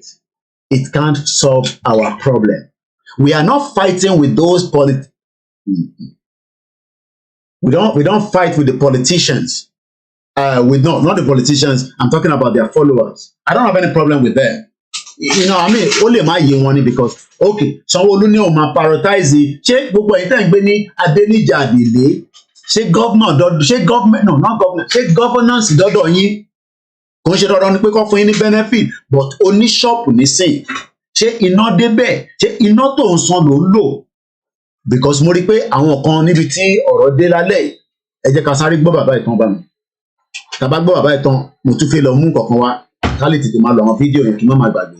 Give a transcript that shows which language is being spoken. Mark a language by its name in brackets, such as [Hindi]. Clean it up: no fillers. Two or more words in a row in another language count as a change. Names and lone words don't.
[English] It can't solve our problem. We are not fighting with those We don't fight with the politicians. Not the politicians. I'm talking about their followers. I don't have any problem with them. You know, I mean, only my money because okay, Sanwo-Olu [Yoruba] ni o ma [English] prioritize. [Yoruba] Ṣé gbogbo ẹ̀yin tẹ́ ń gbé ní Adenija Adele? [English] Ṣé government no, not government. [Yoruba] Ṣé governance dọ́dọ̀ yín? Kò ń ṣe dandan ni pé kó fún yín ní benefit, but oní ṣọ́ọ̀pù nísìn. Ṣé iná débẹ̀? Ṣé iná tó ń san ló ń lò? Because mo rí pé àwọn kan níbi tí ọ̀rọ̀ dé lálẹ́ ẹ jẹ́ ká sáré gbọ́ bàbá ìtàn bá mi. Tá bá gbọ́ bàbá ìtàn mo tún fẹ́ lọ mú nǹkan kan wá ká lè tètè máa lọ àwọn fídíò yẹn kí n má máa gbàgbé.